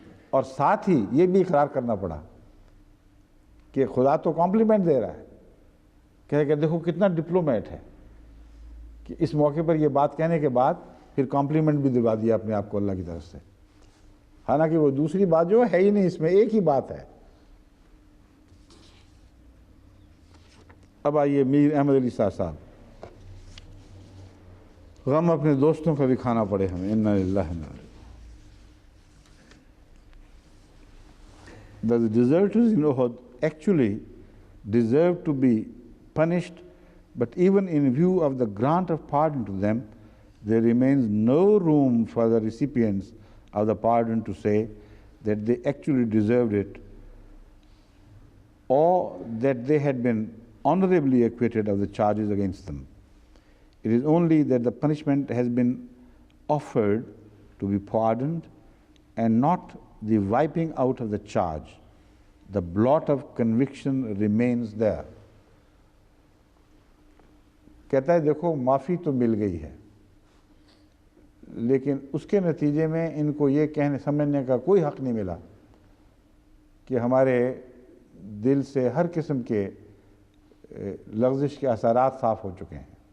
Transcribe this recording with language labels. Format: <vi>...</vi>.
<ur>اور ساتھ ہی یہ بھی اقرار کرنا پڑا کہ خدا تو کمپلیمنٹ دے رہا ہے، کہے کہ دیکھو کتنا ڈپلومیٹ ہے کہ اس موقع پر یہ بات کہنے کے بعد پھر کمپلیمنٹ بھی دلوا دیا اپنے آپ کو اللہ کی طرف سے، حالانکہ وہ دوسری بات جو ہے ہی نہیں، اس میں ایک ہی بات ہے. اب آئیے میر احمد علی صاحب، غم اپنے دوستوں کا بھی کھانا پڑے ہمیں.</ur> <ar>انا للہ و انا الیہ.</ar> <en>The deserters in Uhud actually deserve to be punished, but even in view of the grant of pardon to them, there remains no room for the recipients of the pardon to say that they actually deserved it or that they had been honorably acquitted of the charges against them. It is only that the punishment has been offered to be pardoned and not the wiping out of the charge. The blot of conviction remains there.</en> <ur>کہتا ہے دیکھو معافی تو مل گئی ہے، لیکن اس کے نتیجے میں ان کو یہ کہنے سمجھنے کا کوئی حق نہیں ملا کہ ہمارے دل سے ہر قسم کے لغزش کے اثرات صاف ہو چکے ہیں.</ur>